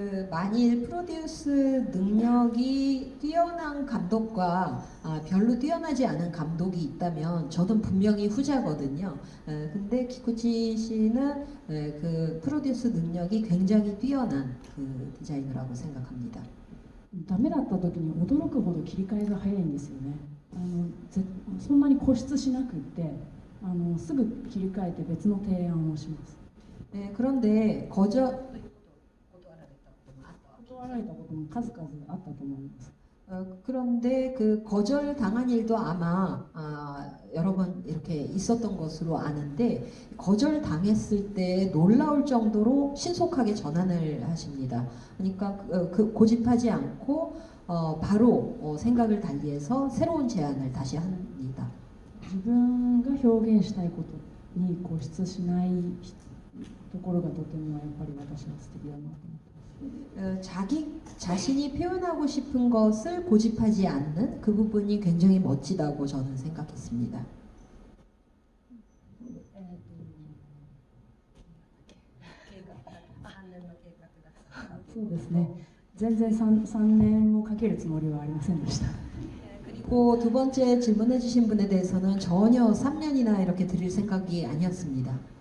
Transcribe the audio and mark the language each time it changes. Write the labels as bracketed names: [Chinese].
[Korean] 만일 프로듀스 능력이 뛰어난 감독과 별로 뛰어나지 않은 감독이 있다면 저는 분명히 후자거든요. 근데 키쿠치 씨는 그 프로듀스 능력이 굉장히 뛰어난 그 디자이너라고 생각합니다. [Japanese] ダメだった時に驚くほど切り替えが早いんですよね。そんなに固執しなくってすぐ切り替えて別の提案をします。 [Korean] 그런데 거절 [Japanese] 断られたことも数々あったと思います。 [Korean] 그런데 그 거절 당한 일도 아마 여러 번 이렇게 있었던 것으로 아는데 거절 당했을 때 놀라울 정도로 신속하게 전환을 하십니다. 그러니까 고집하지 않고 바로 생각을 달리해서 새로운 제안을 다시 합니다. [Japanese] 自分が表現したいことに固執しないところがとてもやっぱり私は素敵だなと思ってます。 [Korean] 자기 자신이 표현하고 싶은 것을 고집하지 않는 그 부분이 굉장히 멋지다고 저는 생각했습니다. [Japanese] そうですね。全然3年もかけるつもりはありませんでした。 [Korean] 그리고 두 번째 질문해 주신 분에 대해서는 전혀 3년이나 이렇게 드릴 생각이 아니었습니다.